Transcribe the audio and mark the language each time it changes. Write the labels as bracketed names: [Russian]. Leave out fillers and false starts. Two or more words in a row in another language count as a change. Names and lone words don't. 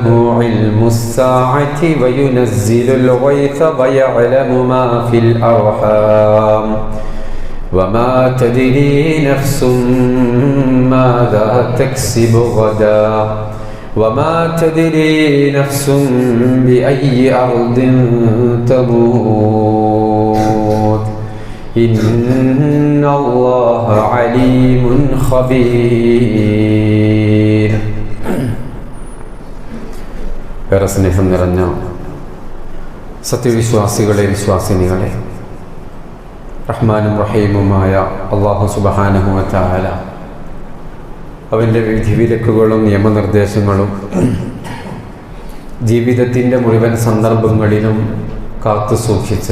[Arabic] علم الساعة وينزل الغيث ويعلم ما في الأرحام وما تدري نفس ماذا تكسب غدا وما تدري نفس بأي أرض تموت إن الله عليم خبير. [Malayalam] ഏറെ സ്നേഹം നിറഞ്ഞ സത്യവിശ്വാസികളെ വിശ്വാസിനികളെ, റഹ്മാനും റഹീമുമായ അല്ലാഹു [Arabic] سبحانه وتعالى [Malayalam] അവൻ്റെ വിധിവിലക്കുകളും നിയമനിർദ്ദേശങ്ങളും ജീവിതത്തിൻ്റെ മുഴുവൻ സന്ദർഭങ്ങളിലും കാത്തു സൂക്ഷിച്ച്